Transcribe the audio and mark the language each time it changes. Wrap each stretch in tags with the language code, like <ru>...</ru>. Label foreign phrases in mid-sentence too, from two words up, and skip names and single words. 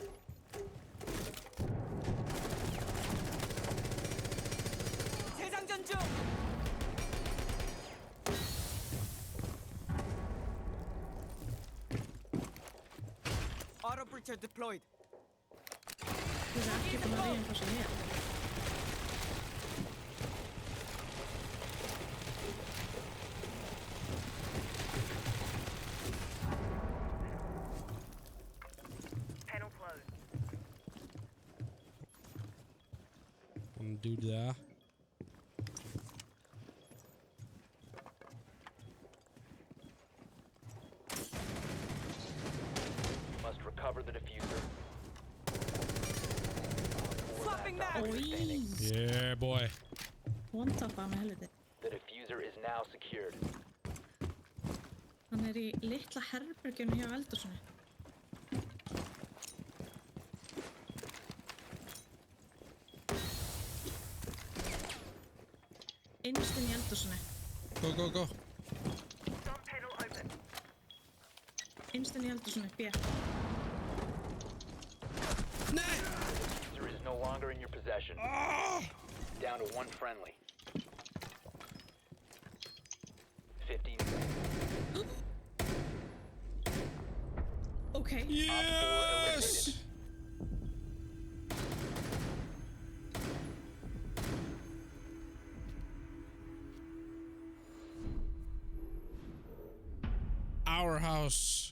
<ko>재장전 중.</ko> <en>Auto breacher deployed.</en> <is>Ég er ekki búin að reyna hvað sem ég er.</is> <en>Panel closed. Do that. Must recover the diffuser. Yeah, boy.</en> <is>One-tappa með helviti.</is> <en>The diffuser is now secured.</en> <is>Hann er í litla herbergjunu hjá eldhúsinu. Innst inn í eldhúsinu.</is> <en>Go, go, go. Front panel open.</en> <is>Innst inn í eldhúsinu, B. Nei!</is> <en>Diffuser is no longer in your possession. Down to one friendly. 15 seconds. Okay. Yes! Our house.</en>